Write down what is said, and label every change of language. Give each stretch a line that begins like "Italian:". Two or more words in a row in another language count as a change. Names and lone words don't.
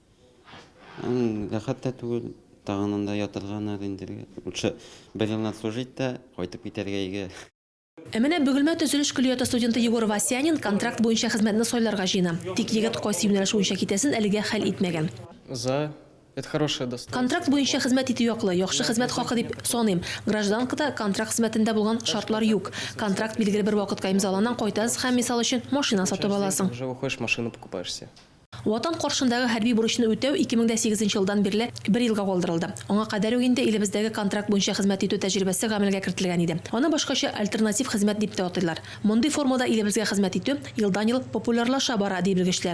Tatar: Рәхәт тә түгел, тагынында ятырган инде. Лучше бер елны служить та, кайтып китәргә өйгә. Менә Бөгелмә төзелеш көллияты студенты Егор Васянин контракт буенча хезмәтне сайларга җыена. Тик егет кайсы юнәлеш буенча китәсен әлегә хәл итмәгән.
Russian: Это хорошая доступность.
Tatar: Контракт буенча хезмәт итү яклы, яхшы хезмәт хакы дип саныйм. Гражданкада контракт хезмәтендә булган шартлар юк. Контракт билгеле бер вакытка имзаланган, кайтасыз һәм мисал өчен машина сатып аласың.
Russian: Уже выходишь, машину покупаешься.
Tatar: Ватан каршындагы хәрби бурычны үтәү 2008 елдан бирле 1 елга калдырылды. Аңа кадәр үк инде илебездәге контракт буенча хезмәт итү тәҗрибәсе гамәлгә кертелгән иде. Аны башкача альтернатив хезмәт дип тә атыйлар. Мондый формада илебезгә хезмәт итү елдан-ел популярлаша бара ди белгечләр.